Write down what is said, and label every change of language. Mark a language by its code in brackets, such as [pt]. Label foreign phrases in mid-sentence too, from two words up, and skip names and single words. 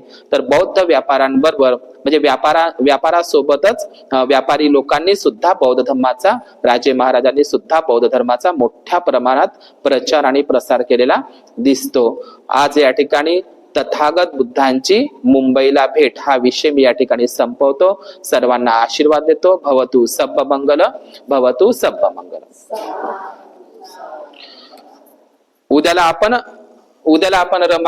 [mr] तर बौद्ध व्यापाऱ्यांबरोबर म्हणजे व्यापारासोबतच व्यापारी लोकांनी सुद्धा बौद्ध धर्माचा, राजे महाराजांनी सुद्धा बौद्ध धर्माचा मोठ्या प्रमाणात प्रचार आणि प्रसार केलेला दिसतो. आज या ठिकाणी तथागत बुद्धांची मुंबईला भेट हा विषय मी या ठिकाणी संपवतो. सर्वांना आशीर्वाद देतो. [pi] भवतु सब्ब मंगल, भवतु सब्ब मंगल. [mr] उद्याला आपण रमाई